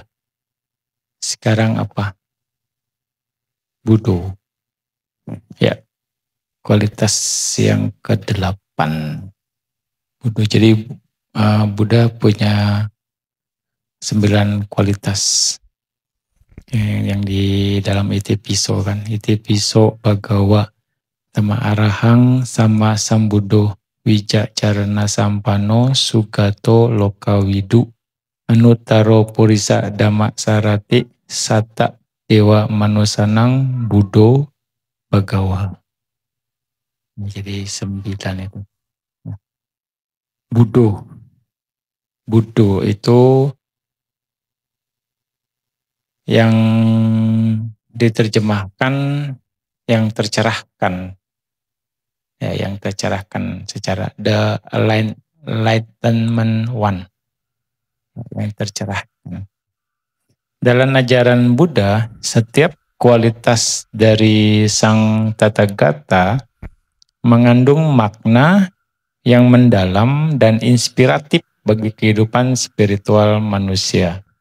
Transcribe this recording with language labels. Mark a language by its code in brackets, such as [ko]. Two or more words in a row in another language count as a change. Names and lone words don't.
[id] Sekarang apa? Buddho. Ya, kualitas yang ke-8. Buddho. Jadi Buddha punya 9 kualitas yang di dalam Itipiso kan. [pi] Itipiso Bhagawa Tama Arahang Sama Sambuddho Wijacarana Sampano Sugato Lokawidu Anuttaro Purisa Dhamma Sarati Sata Dewa Manusanang Buddho Bhagawa. [id] Jadi 9 itu. Buddho itu yang diterjemahkan yang tercerahkan. Ya, yang tercerahkan secara [en] the enlightenment one. [id] Yang tercerahkan. Dalam ajaran Buddha, setiap kualitas dari Sang Tathagata mengandung makna yang mendalam dan inspiratif bagi kehidupan spiritual manusia.